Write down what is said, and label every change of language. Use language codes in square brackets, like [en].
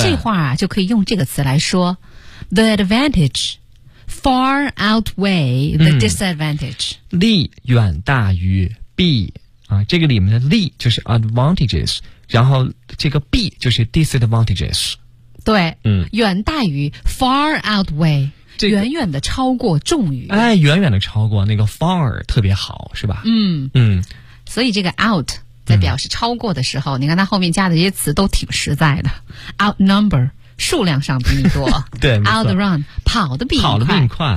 [zh] 这话啊就可以用这个词来说 [en] ，the advantage far outweigh the disadvantage， [zh] 利远大于弊。啊，这个里面的利就是 advantages， 然后这个弊就是 disadvantages。对，远大于 [en] far outweigh， [zh] 这个、远远的超过重于。哎，远远的超过那个 far 特别好，是吧？所以这个 out 在表示超过的时候，你看它后面加的这些词都挺实在的。 outnumber 数量上比你多，对，outrun 跑的比你快，跑的比你快，